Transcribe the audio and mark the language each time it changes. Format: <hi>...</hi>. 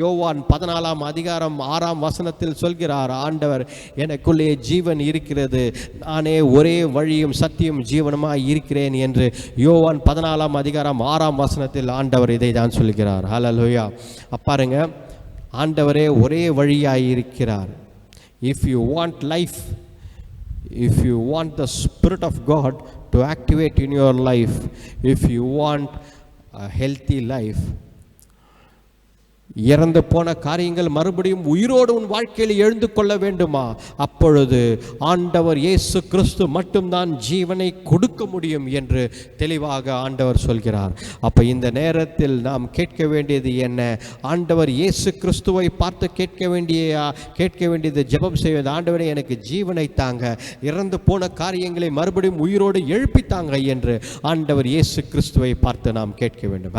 <ta>யோவான் 14 அதிகாரம் 6 வசனத்தில் சொல்கிறார், ஆண்டவர் எனக்குள்ளே ஜீவன் இருக்கிறது, நானே ஒரே வழியும் சத்தியம் ஜீவனுமாய் இருக்கிறேன் என்று யோவான் 14 அதிகாரம் 6 வசனத்தில் ஆண்டவர் இதை தான் சொல்கிறார். ஹல்லேலூயா. பாருங்க, ஆண்டவரே ஒரே வழியாய் இருக்கிறார்.</ta> <en>If you want life, if you want the Spirit of God to activate in your life, if you want a healthy life,</en> <ta>இறந்து போன காரியங்கள் மறுபடியும் உயிரோடு உன் வாழ்க்கையில் எழுந்து கொள்ள வேண்டுமா? அப்பொழுது ஆண்டவர் இயேசு கிறிஸ்து மட்டும்தான் ஜீவனை கொடுக்க முடியும் என்று தெளிவாக ஆண்டவர் சொல்கிறார். அப்போ இந்த நேரத்தில் நாம் கேட்க வேண்டியது என்ன? ஆண்டவர் இயேசு கிறிஸ்துவை பார்த்து கேட்க வேண்டியது ஜெபம் செய்வது, ஆண்டவரே எனக்கு ஜீவனை தாங்க, இறந்து போன காரியங்களை மறுபடியும் உயிரோடு எழுப்பித்தாங்க என்று ஆண்டவர் இயேசு கிறிஸ்துவை பார்த்து நாம் கேட்க வேண்டும்.</ta>